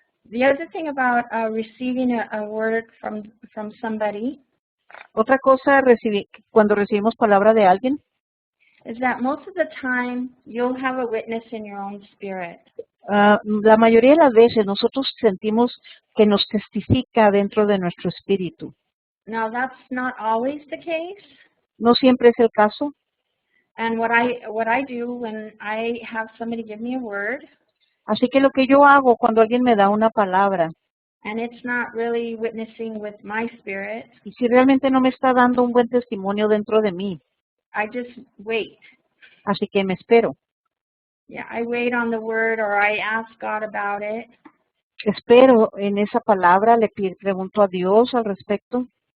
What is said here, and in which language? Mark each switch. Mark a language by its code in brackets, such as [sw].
[en] The other thing about receiving a word from somebody [es] Otra cosa, cuando recibimos palabra de alguien, [en] is that most of the time you'll have a witness in your own spirit. [es] la mayoría de las veces nosotros sentimos que nos testifica dentro de nuestro espíritu. [en] Now that's not always the case. [es] No siempre es el caso. [en] And what I do when I have somebody give me a word, [es] Así que lo que yo hago cuando alguien me da una palabra, [en] and it's not really witnessing with my spirit, [es] y si realmente no me está dando un buen testimonio dentro de mí, [en] I just wait. [es] así que me espero. [en] Yeah, I wait on the word or I ask God about it. [es] Espero en esa palabra, le pregunto a Dios al respecto.